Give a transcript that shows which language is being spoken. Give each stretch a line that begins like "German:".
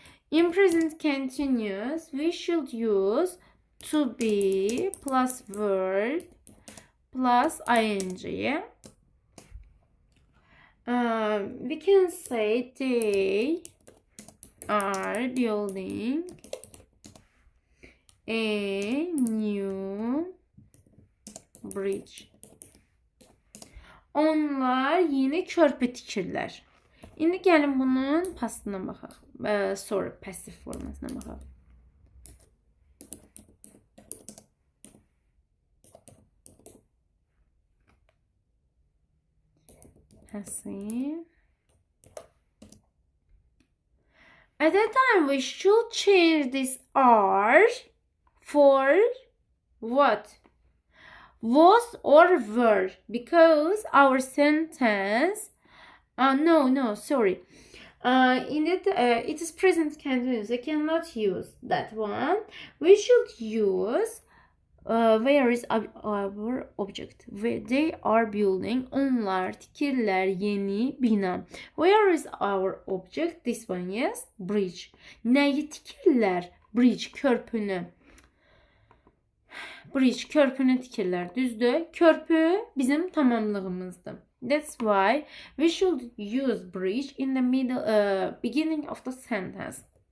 English: In present continuous, we should use to be plus verb plus ing. We can say they are building a new bridge.
Azerbaijani: Onlar yeni körpü tikirlər. İndi gəlin bunun pastına baxaq. Sorry, passive formasına baxaq.
English: Passive. At that time we should change this are for what? Was or were, because our sentence sorry, it is present continuous. I cannot use that one. We should use where is our object? They are building.
Azerbaijani: Onlar tikirlər yeni bina.
English: Where is our object? This one, yes, bridge.
Azerbaijani: Nəyi tikirlər? Bridge, körpünü. Bridge, körpünü tikirlər, düzdür? Körpü bizim tamamlığımızdır.
English: That's why we should use bridge in the beginning of the sentence.